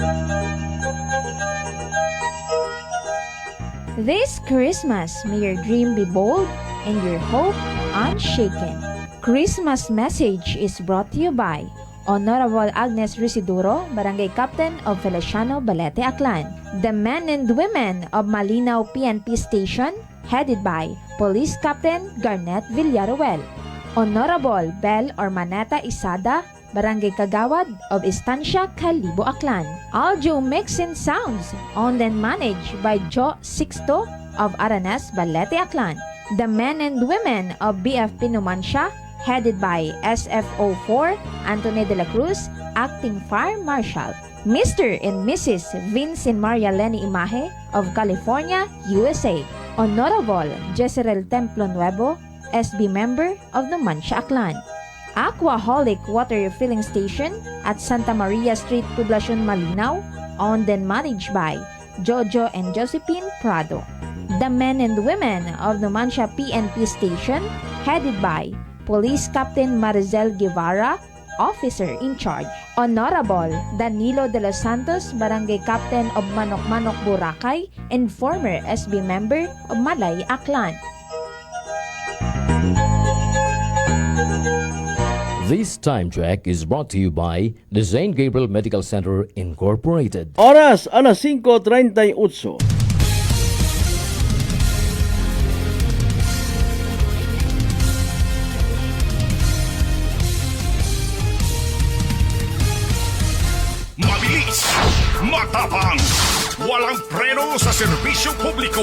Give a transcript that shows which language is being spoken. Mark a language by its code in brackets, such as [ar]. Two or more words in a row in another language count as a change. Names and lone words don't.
[en] This Christmas, may your dream be bold and your hope unshaken. Christmas message is brought to you by Honorable Agnes Risiduro, Barangay Captain of Feliciano Balete Aklan. The men and women of Malinaw PNP Station, headed by Police Captain Garnet Villaruel. Honorable Bel Ormaneta Isada, Barangay Kagawad of Estancia, Calibo, Aklan. Audio mix and sounds, owned and managed by Joe Sixto of Aranas, Balete, Aklan. The men and women of BFP Numancia, headed by SFO4 Anthony de la Cruz, Acting Fire Marshal. Mr. and Mrs. Vincent Maria Lenny Imahe of California, USA. Honorable Jezreel Templo Nuevo, SB member of the Numancia, Aklan. Aquaholic Water Refilling Station at Santa Maria Street, Poblacion, Malinaw, owned and managed by Jojo and Josephine Prado. The men and women of Numancia PNP Station, headed by Police Captain Marizel Guevara, Officer in Charge. Honorable Danilo de los Santos, Barangay Captain of Manok-Manok, Boracay, and former SB member of Malay, Aklan. This time check is brought to you by the St. Gabriel Medical Center Incorporated. [tl] Oras, alas 5:38. Mabilis, matapang, walang preno sa serbisyo publiko.